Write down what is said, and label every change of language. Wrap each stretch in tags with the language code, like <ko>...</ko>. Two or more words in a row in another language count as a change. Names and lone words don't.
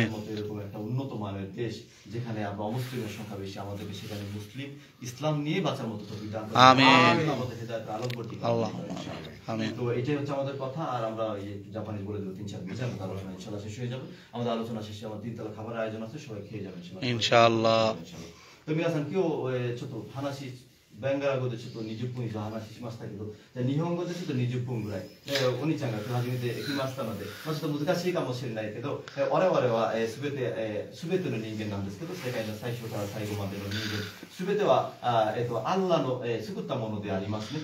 <bn>মতো এরকম একটা উন্নত মানের দেশ যেখানে আমরা অমুসলিমের সংখ্যা বেশি, আমাদেরকে সেখানে মুসলিম ইসলাম নিয়ে বাঁচার মতো তৌফিক দান করো, আমিন, আমাদের হেদায়েতের আলোকবর্তী করো, আল্লাহ আমিন। তো এটাই হচ্ছে আমাদের কথা। আর আমরা এই জাপানি বলে দেবো 3-4 মিনিট, আমাদের আলোচনা</bn> <ar>إن شاء الله</ar> <bn>শেষ হয়ে যাবে। আমাদের আলোচনা শেষে আমার 3 তলা খাবারের আয়োজন আছে, সবাই খেয়ে যাবেন</bn> <ar>إن شاء الله.</ar> <ja>তো 皆さん今日ちょっと話ベンガラ語でちょっと20分以上話しましたけど、じゃあ日本語でちょっと20分ぐらい、お兄ちゃんが今日初めて来ましたので、ちょっと難しいかもしれないけど、我々はすべての人間なんですけど、世界の最初から最後までの人間、すべてはアッラの作ったものでありますね。</ja>